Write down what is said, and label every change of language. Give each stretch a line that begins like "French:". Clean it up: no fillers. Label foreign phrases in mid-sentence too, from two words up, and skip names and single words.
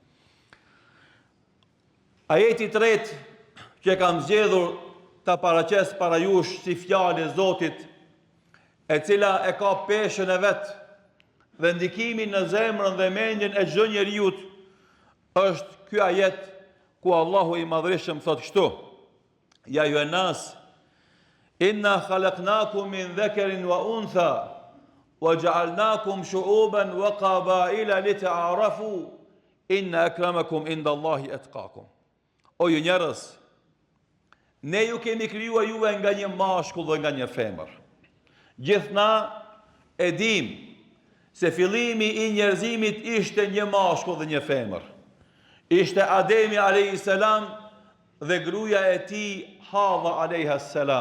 Albanian: Ajeti i tretë që kam zgjedhur ta paraqes para jush si fjalë e Zotit, e cila e ka peshën e vet dhe ndikimin në zemrën dhe mendjen e çdo njeriu, është ky ajet ku Allahu i Madhërisëm thotë kështu:
Arabic: يا أيها الناس إنا خلقناكم من ذكر وأنثى وجعلناكم شعوبا وقبائل لتعارفوا إن أكرمكم عند الله أتقاكم.
Albanian: O ju njerëz, ne ju kemi krijuar juve nga një mashkull dhe nga një femër. Gjithna e dim se fillimi i njerëzimit ishte një mashkull dhe një femër. Ishte Ademi a.s. dhe gruaja e tij Hawa a.s.